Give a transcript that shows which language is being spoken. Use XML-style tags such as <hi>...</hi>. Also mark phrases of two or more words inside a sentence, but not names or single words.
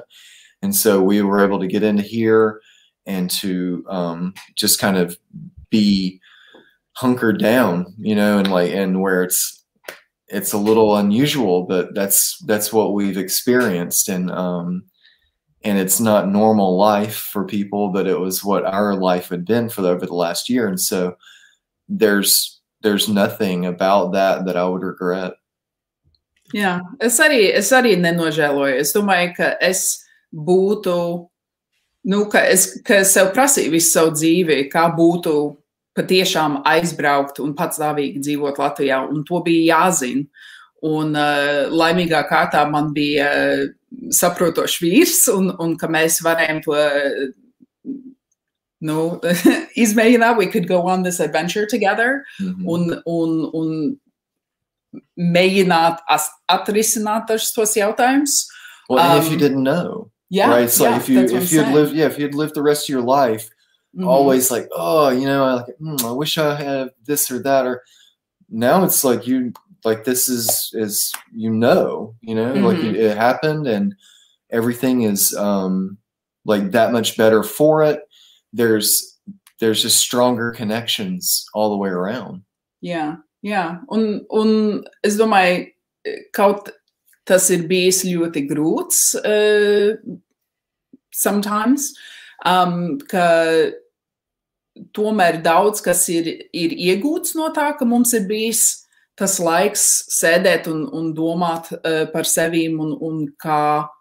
<en>And so we were able to get into here and to just kind of be hunkered down, and where it's a little unusual, but that's what we've experienced. And it's not normal life for people, but it was what our life had been over the last year. And so there's nothing about that I would regret.</en> <lv>Jā, es arī nenožēloju. Es domāju, ka es būtu, ka es sev prasīju visu savu dzīvi, kā būtu patiešām aizbraukt un patstāvīgi dzīvot Latvijā, un to bija jāzina. Un laimīgā kārtā man bija saprotošs vīrs, un ka mēs varējām to izmēģināt,</lv> <en>we could go on this adventure together,</en> <lv>un mēģināt atrisināt tos jautājumus.</lv> <en>Well, and if you didn't know, right? It's like if you'd lived the rest of your life, always like, oh, I wish I had this or that, or now it's like this is like it happened, and everything is like that much better for it. There's just stronger connections all the way around. Yeah.</en> <lv>Un es domāju, kaut tas ir bijis ļoti grūts sometimes, ka tomēr daudz, kas ir iegūts no tā, ka mums ir bijis tas laiks sēdēt un domāt par sevīm un kā</lv>